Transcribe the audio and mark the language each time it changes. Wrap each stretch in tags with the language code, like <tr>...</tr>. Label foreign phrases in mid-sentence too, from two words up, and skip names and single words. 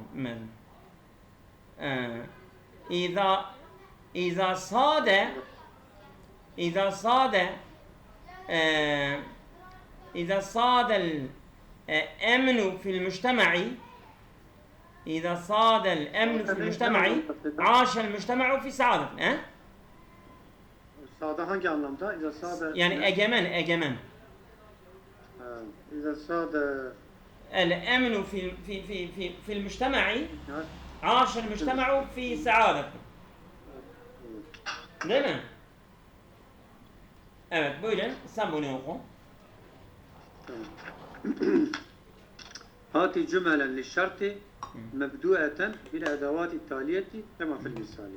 <ar>إذا صاد الأمن في المجتمع إذا صاد الأمن في المجتمع عاش المجتمع في سعادة.</ar> <tr>Sağda hangi anlamda?</tr> <ar>إذا ساد</ar> <tr>yani egemen.</tr> <ar>إذا ساد الأمن في المجتمع عاش المجتمع في سعادة.</ar> <tr>Değil mi? Evet, buyurun. Sen bunu oku.</tr> <ar>هات جملا للشرط مبدوءة بالأدوات التالية كما في المثال.</ar>